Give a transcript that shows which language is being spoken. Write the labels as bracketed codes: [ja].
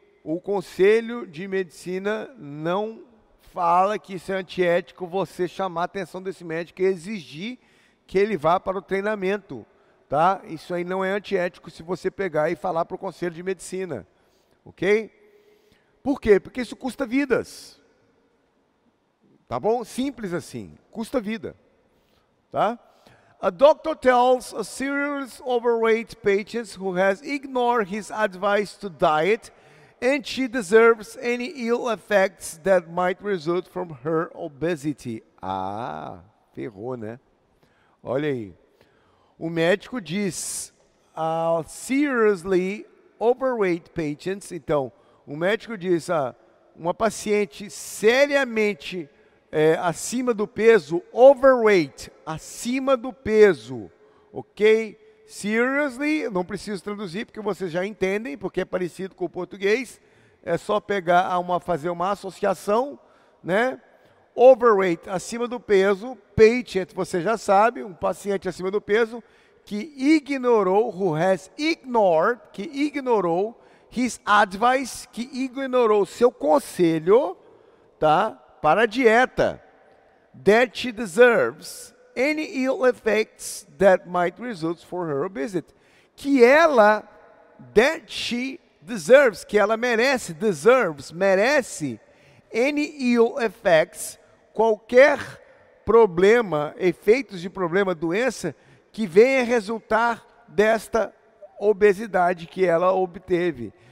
[pt] O Conselho de Medicina não fala que isso é antiético você chamar a atenção desse médico e exigir que ele vá para o treinamento, tá? Isso aí não é antiético se você pegar e falar para o Conselho de Medicina, ok? Por quê? Porque isso custa vidas. Tá bom? Simples assim. Custa vida. Tá? [en] A doctor tells a serious overweight patient who has ignored his advice to diet and she deserves any ill effects that might result from her obesity. [pt] Ah, ferrou, né? Olha aí. O médico diz a seriously overweight patients, então, o médico diz a uma paciente seriamente acima do peso, overweight, acima do peso, ok? Seriously, não preciso traduzir porque vocês já entendem, porque é parecido com o português, é só pegar fazer uma associação, né? Overweight, acima do peso, patient, você já sabe, um paciente acima do peso, que ignorou, who has ignored, que ignorou his advice, que ignorou seu conselho, tá? [en] Para a dieta, that she deserves any ill effects that might result for her obesity. [pt] Que ela, that she deserves, que ela merece, deserves, merece, any ill effects, qualquer problema, efeitos de problema, doença, que venha resultar desta obesidade que ela obteve.